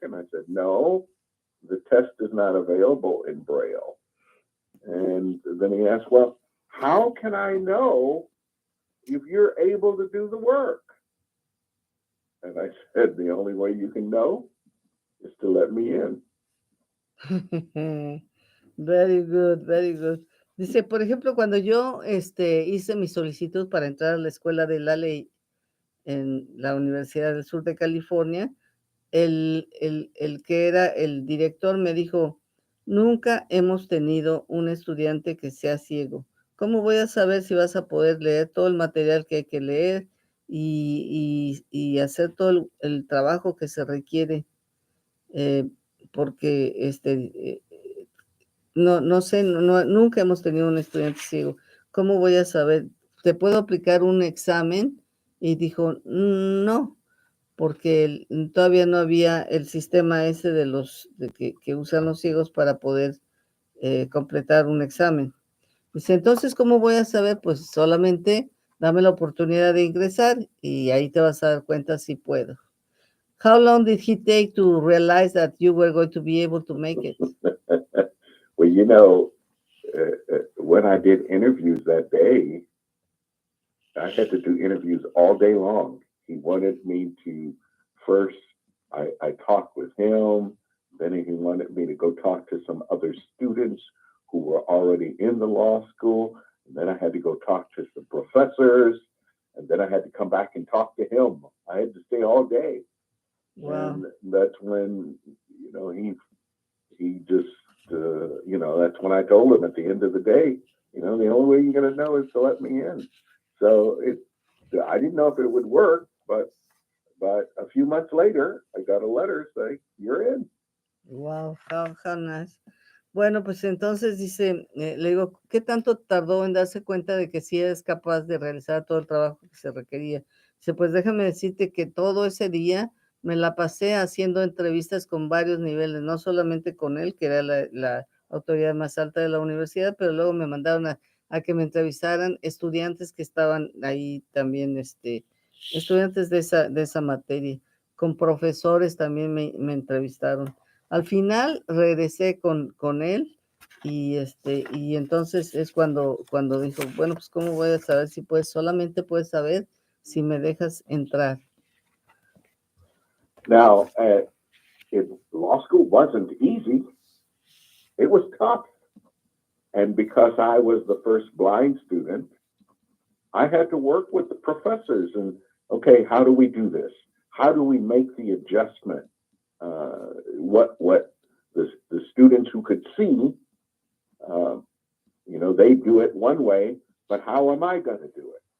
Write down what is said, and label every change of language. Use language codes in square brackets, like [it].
[en] And I said, no, the test is not available in Braille. And then he asked, well, how can I know if you're able to do the work? And I said, the only way you can know is to let me in. Very good, very good. [es] Dice, por ejemplo, cuando yo hice mi solicitud para entrar a la Escuela de la Ley en la Universidad del Sur de California, el que era el director me dijo, nunca hemos tenido un estudiante que sea ciego. ¿Cómo voy a saber si vas a poder leer todo el material que hay que leer y hacer todo el trabajo que se requiere? Porque no sé, nunca hemos tenido un estudiante ciego. ¿Cómo voy a saber? ¿Te puedo aplicar un examen? Y dijo, no, porque todavía no había el sistema ese que usan los ciegos para poder completar un examen. Dice, entonces, ¿cómo voy a saber? Pues solamente dame la oportunidad de ingresar y ahí te vas a dar cuenta si puedo. [en] How long did he take to realize that you were going to be able to make it? Well, you know, when I did interviews that day, I had to do interviews all day long. He wanted me to first, I talked with him, then he wanted me to go talk to some other students who were already in the law school, and then I had to go talk to some professors, and then I had to come back and talk to him. I had to stay all day. Wow. And that's when, you know, he just, you know, that's when I told him at the end of the day, you know, the only way you're going to know is to let me in. So I didn't know if it would work, but a few months later, I got a letter saying, you're in. Wow, how nice. [es] Bueno, pues entonces dice, le digo, ¿qué tanto tardó en darse cuenta de que sí eres capaz de realizar todo el trabajo que se requería? Dice, pues déjame decirte que todo ese día me la pasé haciendo entrevistas con varios niveles, no solamente con él, que era la autoridad más alta de la universidad, pero luego me mandaron a que me entrevistaran estudiantes que estaban ahí también, estudiantes de esa materia, con profesores también me entrevistaron. Al final regresé con él y entonces es cuando dijo, bueno, pues ¿cómo voy a saber si puedes? Solamente puedes saber si me dejas entrar. [en] Now, law school wasn't easy. It was tough. And because I was the first blind student, I had to work with the professors and, okay, how do we do this? How do we make the adjustment? What the students who could see, they do it one way, but how am I going to do it?